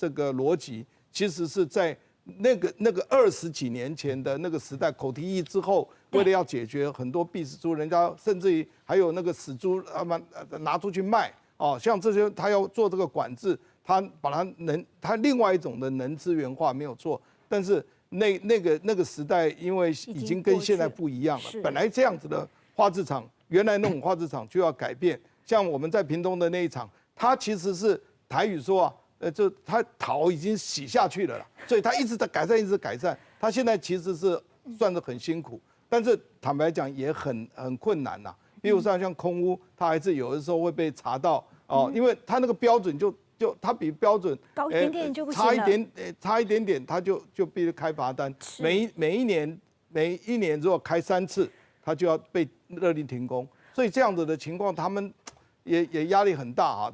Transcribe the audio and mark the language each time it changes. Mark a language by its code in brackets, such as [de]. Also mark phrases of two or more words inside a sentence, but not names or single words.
[zh] 這個邏輯，其實是在那個20幾年前的那個時代口蹄疫之後，為了要解決很多病死豬，人家甚至於還有那個死豬，拿出去賣哦，像這些他要做這個管制，他把他另外一種的能資源化沒有錯，但是那個時代因為已經跟現在不一樣了，本來這樣子的化製廠，原來那種化製廠就要改變，像我們在屏東的那一廠，它其實是台語說啊。就他桃已經洗下去了啦，所以他一直在改善，一直改善。他現在其實是算是很辛苦，但是坦白講也很困難吶。比如像空污，他還是有的時候會被查到哦，因為他那個標準就他比標準高一點點就不行了，差一點點他就必須開罰單。每一年如果開3次，他就要被勒令停工。所以這樣子的情況，他們也壓力很大啊。